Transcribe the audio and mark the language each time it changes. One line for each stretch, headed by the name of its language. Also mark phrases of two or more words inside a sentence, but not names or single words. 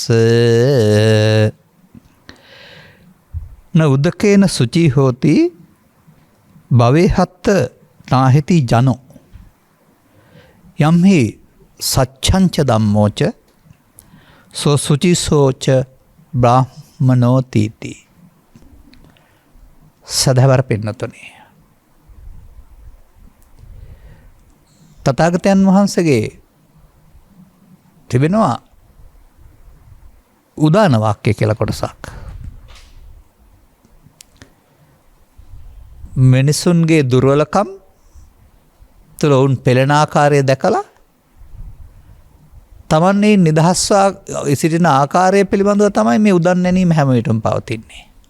Pali: න උදකේන සුචි හෝති භවේහත්ත නාහෙති ජනෝ යම්හි සච්ඡංච ධම්මෝච සෝ සුචිසෝච බ්‍රාහ්මනෝතිති.
Sinhala: සදහවර පින්නතුනි, තථාගතයන් වහන්සේගේ තිබෙනවා උදාන වාක්‍ය කියලා කොටසක්. මිනිසුන්ගේ දුර්වලකම් තුළ ඔවුන් පෙළෙන ආකාරය දැකලා තමන්නේ නිදහස්වා සිටින ආකාරය පිළිබඳව තමයි මේ උදන් නැනීම හැම විටම පවතින්නේ.